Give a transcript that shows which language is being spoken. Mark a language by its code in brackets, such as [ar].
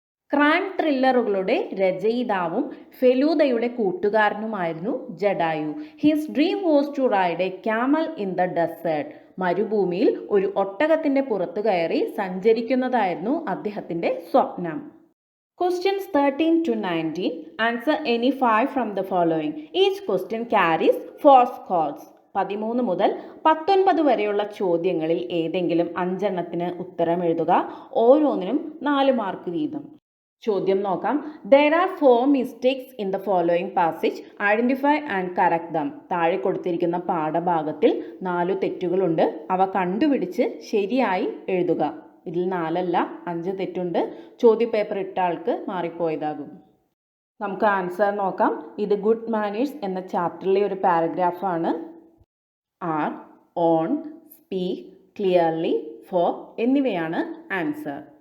[ml] Crime ത്രില്ലറുകളുടെ രചയിതാവും ഫെലൂദയുടെ കൂട്ടുകാരനുമായിരുന്നു Jatayu. [en] His dream was to ride a camel in the desert. [ml] മരുഭൂമിയിൽ ഒരു ഒട്ടകത്തിൻ്റെ പുറത്തു കയറി സഞ്ചരിക്കുന്നതായിരുന്നു അദ്ദേഹത്തിൻ്റെ സ്വപ്നം. [en] Questions 13 to 19. Answer any 5 from the following. Each question carries 4 scores. [ml] 13 മുതൽ 19 വരെയുള്ള ചോദ്യങ്ങളിൽ ഏതെങ്കിലും 5 എണ്ണത്തിന് ഉത്തരം എഴുതുക. ഓരോന്നിനും 4 മാർക്ക് വീതം. ചോദ്യം നോക്കാം. [en] There are 4 mistakes in the following passage. Identify and correct them. [ml] താഴെ കൊടുത്തിരിക്കുന്ന പാഠഭാഗത്തിൽ 4 തെറ്റുകളുണ്ട്. അവ കണ്ടുപിടിച്ച് ശരിയായി എഴുതുക. ഇതിൽ 4 അല്ല 5 തെറ്റുണ്ട്. ചോദ്യപേപ്പർ ഇട്ട ആൾക്ക് മാറിപ്പോയതാകും. നമുക്ക് ആൻസർ നോക്കാം. ഇത് ഗുഡ് മാനേഴ്സ് എന്ന ചാപ്റ്ററിലെ ഒരു പാരഗ്രാഫാണ്. R, on, speak, clearly, four എന്നിവയാണ് ആൻസർ.